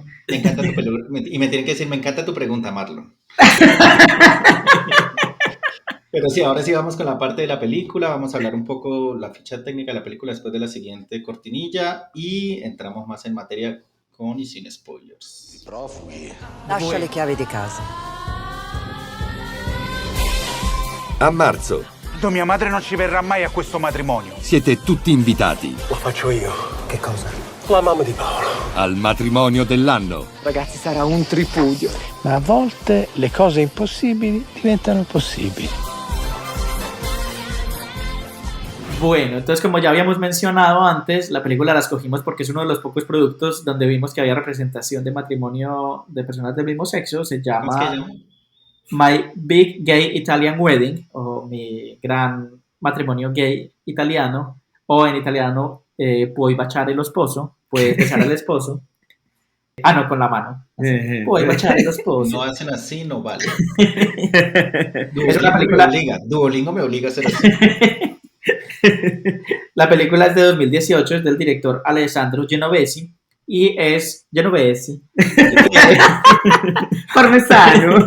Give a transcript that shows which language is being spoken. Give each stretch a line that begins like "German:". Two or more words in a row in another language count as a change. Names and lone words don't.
Spanish: Me encanta tu y me tienen que decir, me encanta tu pregunta, Marlon. Pero sí, ahora sí vamos con la parte de la película. Vamos a hablar un poco la ficha técnica de la película después de la siguiente cortinilla y entramos más en materia con y sin spoilers.
Italian: Profughi. Lascia le chiavi di casa. A marzo No, mia madre non ci verrà mai a questo matrimonio. siete tutti invitati Lo faccio io. Che cosa? La mamma di Paolo. al matrimonio dell'anno. Ragazzi, sarà un tripudio. Ma a volte le cose impossibili diventano possibili.
Spanish: Bueno, entonces como ya habíamos mencionado antes, la película la escogimos porque es uno de los pocos productos donde vimos que había representación de matrimonio de personas del mismo sexo. Se ¿Cómo es que llama llama? My Big Gay Italian Wedding, o mi gran matrimonio gay italiano, o en italiano puoi baciare lo sposo, puedes besar al esposo. Ah, no, con la mano.
Italian: Puoi baciare lo sposo.
Spanish: No hacen así, no vale. Es una película. Duolingo me obliga a hacer así. La película es de 2018, es del director Alessandro Genovesi y es Genovesi Parmesano.